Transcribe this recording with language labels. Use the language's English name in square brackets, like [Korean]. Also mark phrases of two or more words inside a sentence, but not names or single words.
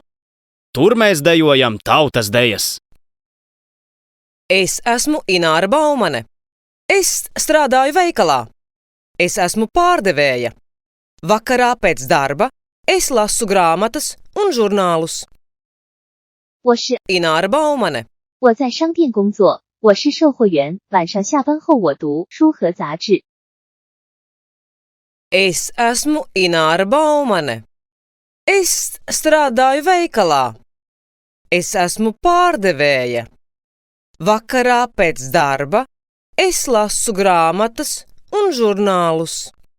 [Latvian] Tur mēs dejojam tautas dejas. Es esmu Ināra Baumane. Es strādāju veikalā. Es esmu pārdevēja. Vakarā pēc darba es lasu grāmatas un žurnālus. [Chinese] 我是 Ināra Baumane. 我在商店工作，我是售货员。晚上下班后我读书和杂志。 [Latvian] Es esmu Ināra Baumane. Es strādāju veikalā. Es esmu pārdevēja. Vakarā pēc darba es lasu grāmatas un žurnālus.